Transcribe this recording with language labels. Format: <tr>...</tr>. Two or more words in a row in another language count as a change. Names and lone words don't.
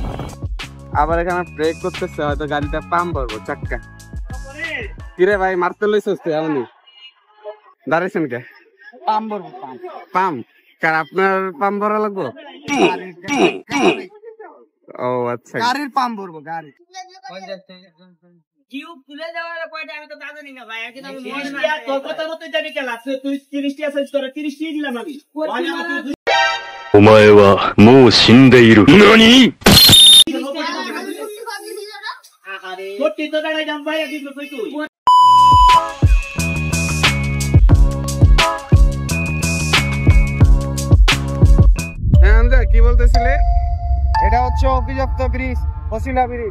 <bn>আবার এখানে ব্রেক করতেছে, হয়তো গাড়িটা পাম্প করবো চাক্কা। কিরে ভাই মারতে লইছিস তুই? এমনি দাঁড়াইছেন কে? পাম্প ভরবো, পাম্প কার? আপনার পাম্প ভরা লাগবো? ও আচ্ছা, গাড়ির পাম্প ভরবো। গাড়ি</bn> <ja>お前はもう死んでいる。何？</ja> <bn>কি বলতেছিলে? এটা হচ্ছে অভিযুক্ত ব্রিজ, বসিলা ব্রিজ।</bn>